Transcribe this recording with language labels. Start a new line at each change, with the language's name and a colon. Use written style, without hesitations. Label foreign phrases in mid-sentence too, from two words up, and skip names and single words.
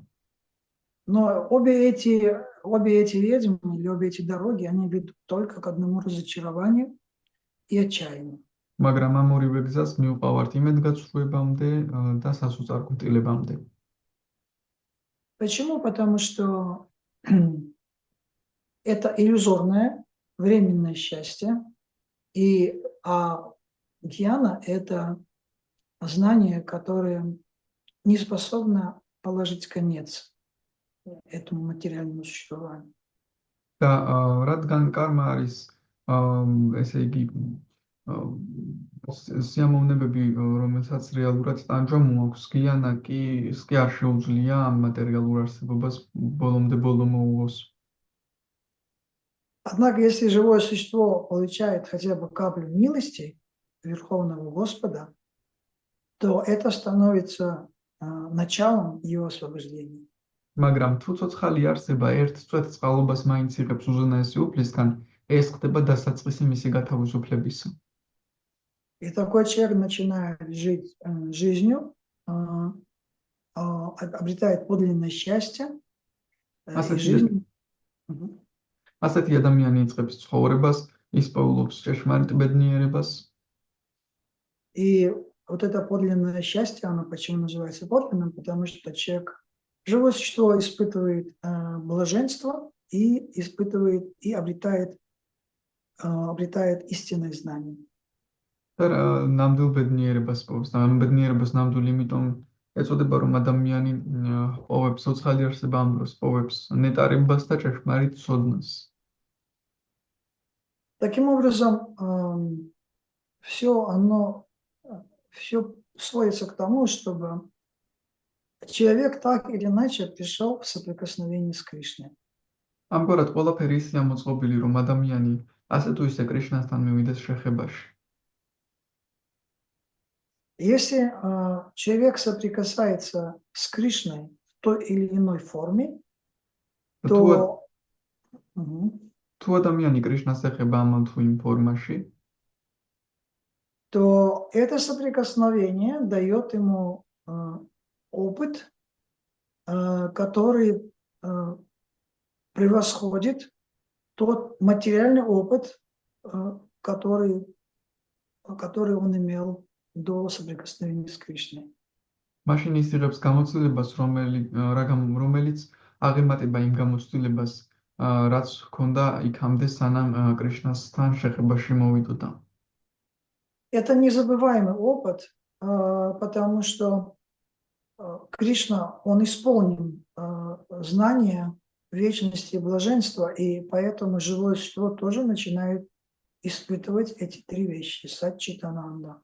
Russian: Но обе эти ведьмы или обе эти дороги, они ведут только к одному разочарованию и отчаянию.
Georgian: მაგრამ ამ ორივე გზას მიუყვავართ იმედგაცრუებამდე და სასოწარკვეთილებამდე.
Russian: Почему? Потому что это иллюзорное, временное счастье, и гьяна – это знание, которое не способно положить конец этому материальному существованию. და რადგან კარმა არის ესე იგი სიამოვნებები, რომელსაც რეალურად ტანჯვა მოაქვს, გიანა კი არ შეუძლია ამ მატერიალურ არსებობას ბოლომდე ბოლო მოუღოს. Однако, если живое существо получает хотя бы каплю милости Верховного Господа, то это становится началом его освобождения.
Georgian: მაგრამ თუ ცოცხალი არსება ერთ წვეთ წყალობას მაინც იღებს უზენაესი უფლისგან, ეს ხდება დასაწყისი მისი გათავისუფლებისა.
Russian: И такой человек начинает жить жизнью, обретает подлинное счастье.
Georgian: ასეთი ადამიანი იწყებს ცხოვრებას, ისპაულობს ჭეშმარიტ ბედნიერებას.
Russian: И вот это подлинное счастье, оно почему называется подлинным? Потому что живое существо испытывает блаженство и обретает истинное знание.
Georgian: ნამდვილ ბედნიერებას პოვებს და ამ ბედნიერებას ნამდვილი იმიტომ ეწოდება, რომ ადამიანი პოვებს ცოცხალი არსება ამ დროს პოვებს ნეტარებას და ჭეშმარიტ ცოდნას.
Russian: Таким образом, все сводится к тому, чтобы человек так или иначе пришел в соприкосновение с Кришной.
Georgian: ამგვარად ყველაფერი ისე ამოწყობილი, რომ ადამიანი ასე თუ ისე კრიშნასთან მივიდეს შეხებაში.
Russian: Если человек соприкасается с Кришной в той или иной форме, то
Georgian: თუ ადამიანი კრიშნას ეხება ამ თუ იმ ფორმაში,
Russian: то это соприкосновение дает ему опыт, который превосходит тот материальный опыт, который он имел до соприкосновения с Кришной.
Georgian: მაშინ ის იღებს გამოცდილებას, რომელიც აღემატება იმ გამოცდილებას, რაც ჰქონდა იქამდე, სანამ კრიშნასთან შეხებაში მოვიდოდა.
Russian: Это незабываемый опыт, потому что Кришна, он исполнен знания вечности и блаженства, и поэтому живое существо тоже начинает испытывать эти три вещи, саччитананда.